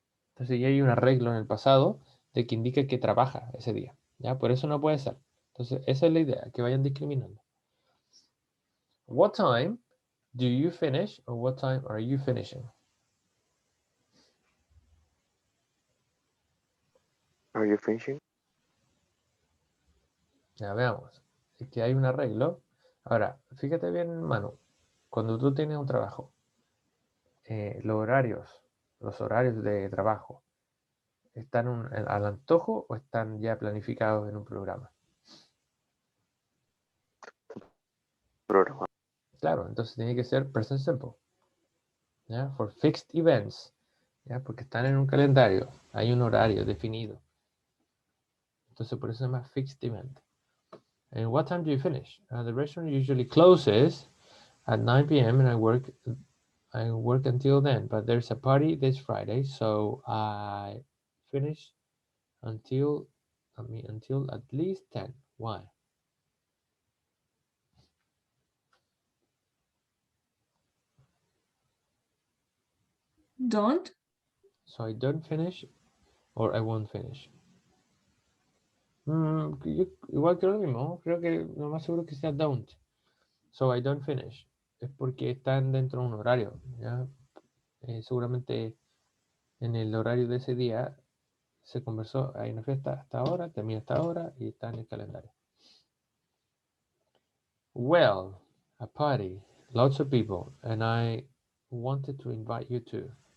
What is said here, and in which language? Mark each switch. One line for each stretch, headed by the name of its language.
Spanish: Entonces ya hay un arreglo en el pasado de que indica que trabaja ese día. ¿Ya? Por eso no puede ser. Entonces esa es la idea, que vayan discriminando.
English: What time do you finish or what time are you finishing? Are you finishing?
Spanish: Ya veamos. Es que hay un arreglo. Ahora, fíjate bien, Manu. Cuando tú tienes un trabajo, los horarios de trabajo, ¿están al antojo o están ya planificados en un programa? Programa. Claro, entonces tiene que ser present simple. ¿Ya?
English: For fixed events.
Spanish: ¿Ya? Porque están en un calendario. Hay un horario definido. Entonces por eso se llama fixed event.
English: And what time do you finish? The restaurant usually closes at 9 p.m. and I work until then. But there's a party this Friday, so I finish until at least 10. Why? Don't. So I don't finish or I won't finish.
Spanish: Igual creo lo mismo. Creo que lo más seguro que sea don't.
English: So I don't finish.
Spanish: Es porque están dentro de un horario. ¿Ya? Seguramente en el horario de ese día se conversó. Hay una fiesta hasta ahora, termina hasta ahora y está en el calendario.
English: Well, a party. Lots of people. And I wanted to invite you too.